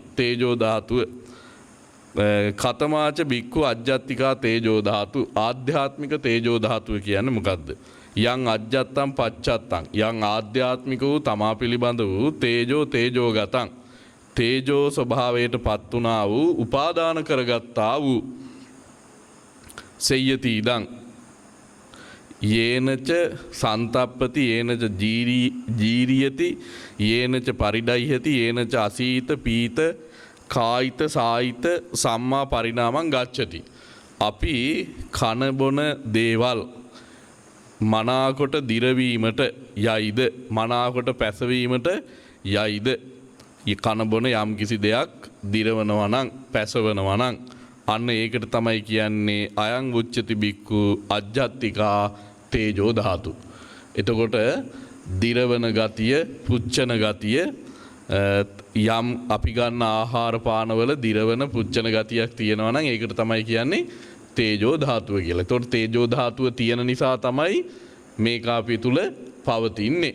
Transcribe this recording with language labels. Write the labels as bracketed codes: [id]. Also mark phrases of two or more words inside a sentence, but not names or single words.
[pi] තේජෝ ධාතුව කතමාච බික්ඛු අජ්ජත්තිකා තේජෝ ධාතු. [si] ආධ්‍යාත්මික තේජෝ ධාතුව කියන්නේ මොකද්ද? [pi] යං අජ්ජත්තං පච්චත්තං යං [si] ආධ්‍යාත්මික වූ තමා පිළිබඳ වූ [pi] තේජෝ ගතං තේජෝ [si] ස්වභාවයට පත් වුණා වූ උපාදාන කරගත්තා වූ [pi] සෙය්‍යති ඉදං යේනච සන්තප්පති යේනච ජීරියති යේනච පරිඩයිහති යේනච අසීත පීත කායිත සායිත සම්මා පරිණාමං ගච්ඡති. [si] අපි කන බොන දේවල් මනාකොට දිරවීමට යයිද මනාකොට පැසවීමට යයිද? කන බොන යම් කිසි දෙයක් දිරවනවා නම් පැසවනවා නම් අන්න ඒකට තමයි කියන්නේ [pi] අයං උච්චති බික්ඛු අජ්ජත්තිකා තේජෝ ධාතු. [si] එතකොට දිරවන ගතිය, පුච්චන ගතිය යම් අපි ගන්න ආහාර පානවල දිරවන පුච්චන ගතියක් තියෙනවා නම් ඒකට තමයි කියන්නේ තේජෝ ධාතුව කියලා. එතකොට තේජෝ ධාතුව තියෙන නිසා තමයි මේක අපි තුල පවතින්නේ.